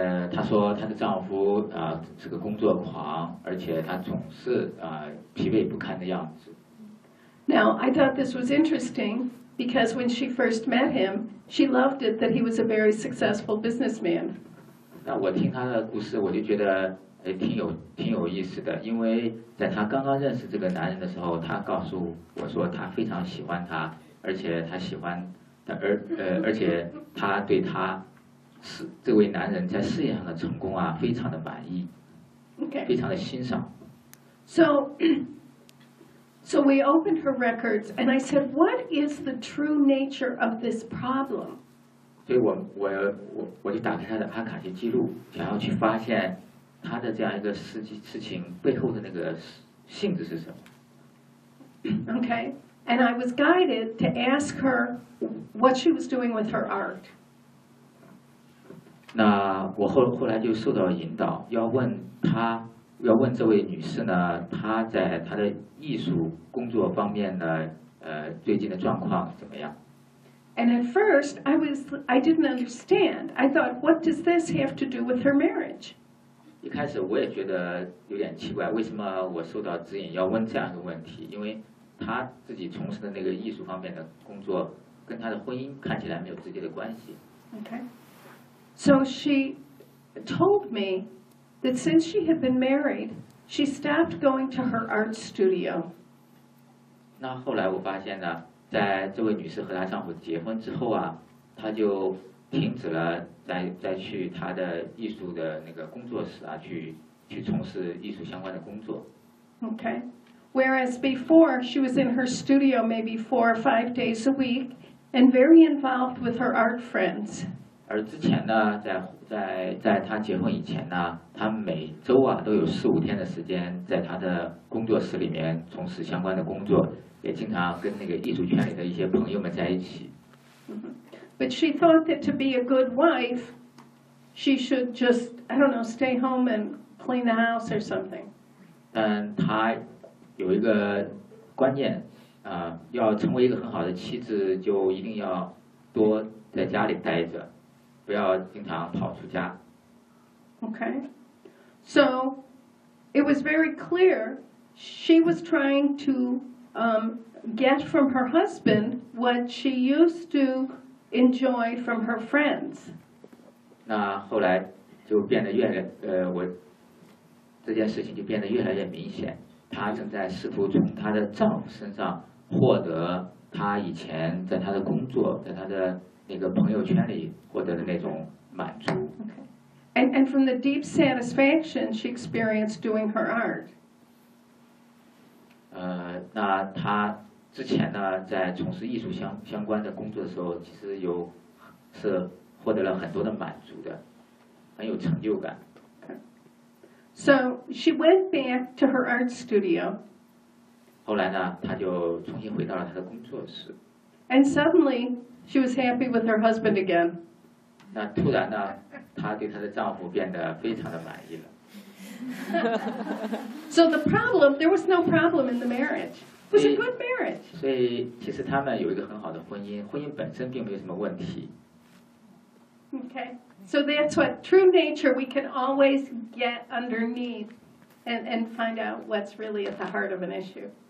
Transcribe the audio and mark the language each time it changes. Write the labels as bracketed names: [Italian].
[Chinese] 他说他的丈夫是个工作狂，而且他总是疲惫不堪的样子。 [English] Now, I thought this was interesting because when she first met him, she loved it that he was a very successful businessman. [Chinese] 那我听他的故事，我就觉得挺有意思的，因为在他刚刚认识这个男人的时候，他告诉我说他非常喜欢他，而且他喜欢他而且他对他是这位男人在事业上的成功啊，非常的满意， [English] okay. [Chinese] 非常的欣赏。 [English] So we opened her records, and I said, "What is the true nature of this problem?" [Chinese] 所以我就打开她的阿卡西记录，想要去发现她的这样一个事情背后的那个性质是什么。 [English] Okay, and I was guided to ask her what she was doing with her art. [Chinese] 那我后来就受到引导，要问这位女士呢，她在她的艺术工作方面呢，最近的状况怎么样 [English] ？And at first, I didn't understand. I thought, what does this have to do with her marriage? [Chinese] 一开始我也觉得有点奇怪，为什么我受到指引要问这样一个问题？因为她自己从事的那个艺术方面的工作，跟她的婚姻看起来没有直接的关系。 [English] Okay. So she told me. That since she had been married, she stopped going to her art studio. [Chinese] 那后来我发现呢，在这位女士和她丈夫结婚之后啊，她就停止了再去她的艺术的那个工作室啊，去从事艺术相关的工作。 [English] Okay. Whereas before she was in her studio maybe 4 or 5 days a week and very involved with her art friends. [Chinese] 而之前呢，在她结婚以前呢。他每周啊都有4-5天的时间在他的工作室里面从事相关的工作，也经常跟那个艺术圈里的一些朋友们在一起。 [English] But she thought that to be a good wife, she should just I don't know stay home and clean the house or something. [Chinese] 但他有一个观念，要成为一个很好的妻子，就一定要多在家里待着，不要经常跑出家。 [English] Okay. So, it was very clear she was trying to get from her husband what she used to enjoy from her friends. [Chinese] 那后来就变得越来我这件事情就变得越来越明显，她正在试图从她的丈夫身上获得她以前在她的工作在她的那个朋友圈里获得的那种满足。 [English] And from the deep satisfaction she experienced doing her art. [Chinese] 那她之前呢在从事艺术相关的工作的时候其实有是获得了很多的满足的，很有成就感。 [English] So she went back to her art studio. [Chinese] 后来呢她就重新回到了她的工作室。 [English] And suddenly she was happy with her husband again. [Chinese] 那突然呢，她对她的丈夫变得非常的满意了。 [English] So the problem, there was no problem in the marriage. It was a good marriage. [Chinese] 所以其实他们有一个很好的婚姻，婚姻本身并没有什么问题。 [English] Okay, so that's what true nature. We can always get underneath and find out what's really at the heart of an issue.